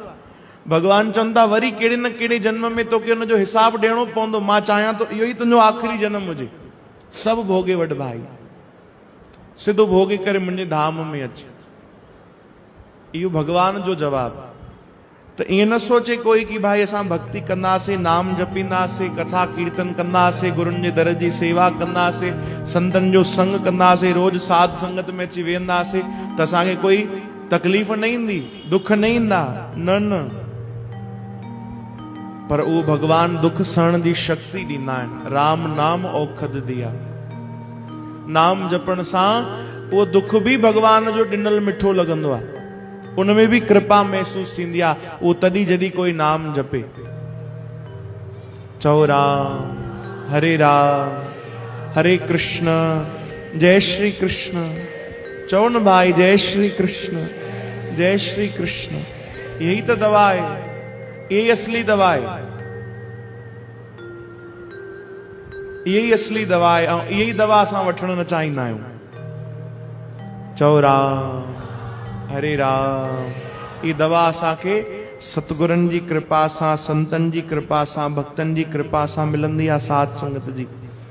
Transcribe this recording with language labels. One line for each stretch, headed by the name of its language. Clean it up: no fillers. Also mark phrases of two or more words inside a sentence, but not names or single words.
Sindhi: भगवान चवनि था वरी कहिड़े न कहिड़े जन्म में तोखे हुनजो हिसाब ॾियणो पवंदो, मां चाहियां तो इहो ई तुंहिंजो आख़िरी जन्म हुजे, सभु भोगे वठ भाई, सिधो भोगे करे मुंहिंजे धाम में अच। इहो भगवान जो जवाब। तो ईअं न सोचे कोई कि भाई असां भक्ति कंदासीं, नाम जपींदासीं, कथा कीर्तन कंदासीं, गुरुनि जे दर जी सेवा कंदासीं, संतनि जो संग कंदासीं, रोज साध संगत में अची वेंदासीं त असांखे कोई तकलीफ़ न ईंदी, दुख न ईंदा, न न, पर उहो भगवान दुख सहण जी शक्ति ॾींदा आहिनि। राम नाम औखद दिया, नाम जपण सां उहो दुख बि भगवान जो ॾिनल मिठो लॻंदो आहे, उनमें भी कृपा महसूस थींदी आहे, वो तॾहिं जॾहिं कोई नाम जपे। चओ राम हरे कृष्ण जय श्री कृष्ण, चओ न भाई जय श्री कृष्ण जय श्री कृष्ण।
Hindi: यही तो दवा है, यही असली दवा है, यही असली दवा है, और यही दवा
Sindhi: असां वठण न चाहींदा आहियूं। चओ राम हरे राम। ये दवा असांखे सतगुरनि जी कृपा सां, संतनि जी कृपा सां, भक्तनि जी कृपा सां मिलंदी आहे, साध संगत जी।